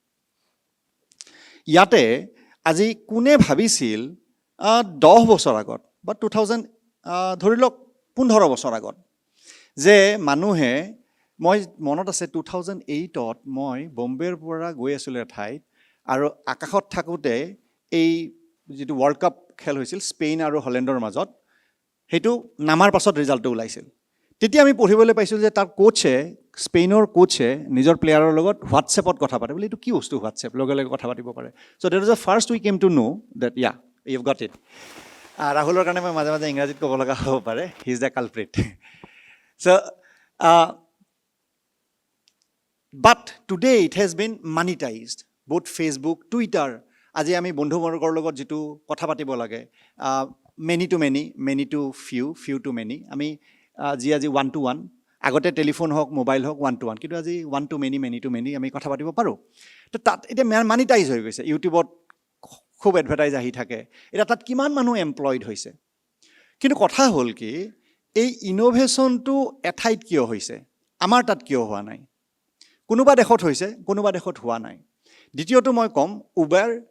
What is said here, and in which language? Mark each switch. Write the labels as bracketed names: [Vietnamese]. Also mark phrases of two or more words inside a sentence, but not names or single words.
[Assamese] ইয়াতে আজি কোনে ভাবিছিল 10 বছৰ আগত বা 2000 ধৰি লওক 15 বছৰ আগত যে মানুহে, মই মনত আছে 2008ত মই বম্বেৰ পৰা গৈ আছিলোঁ এঠাইত, আৰু আকাশত থাকোঁতে এই যিটো [English] world cup [Assamese] খেল হৈছিল স্পেইন আৰু হলেণ্ডৰ মাজত, সেইটো নামাৰ পাছত ৰিজাল্টটো ওলাইছিল। তেতিয়া আমি পঢ়িবলৈ পাইছোঁ যে তাৰ কোচে, স্পেইনৰ কোচে নিজৰ প্লেয়াৰৰ লগত হোৱাটছএপত কথা পাতে। বোলে এইটো কি বস্তু হোৱাটছএপ, লগে লগে কথা পাতিব পাৰে। [English] So that is the first we came to know that yeah you got it. [Assamese] ৰাহুলৰ কাৰণে মই মাজে মাজে ইংৰাজীত ক'ব লগা হ'ব পাৰে, [English] he is the culprit. চ' but today it has been monetized. [Assamese] Both Facebook, Twitter আজি আমি বন্ধুবৰ্গৰ লগত যিটো কথা পাতিব লাগে [English] many to many many to few few to many [Assamese] আমি আজি 1-to-1 আগতে টেলিফোন হওক মোবাইল হওক 1-to-1 কিন্তু আজি 1-to-many [English] many to many [Assamese] আমি কথা পাতিব পাৰোঁ তো তাত এতিয়া মানিটাইজ হৈ গৈছে ইউটিউবত খুব এডভাৰটাইজ আহি থাকে এতিয়া তাত কিমান মানুহ এমপ্লয়ড হৈছে কিন্তু কথা হ'ল কি এই ইনোভেশ্যনটো এঠাইত কিয় হৈছে আমাৰ তাত কিয় হোৱা নাই কোনোবা দেশত হৈছে কোনোবা দেশত হোৱা নাই দ্বিতীয়টো মই ক'ম উবেৰ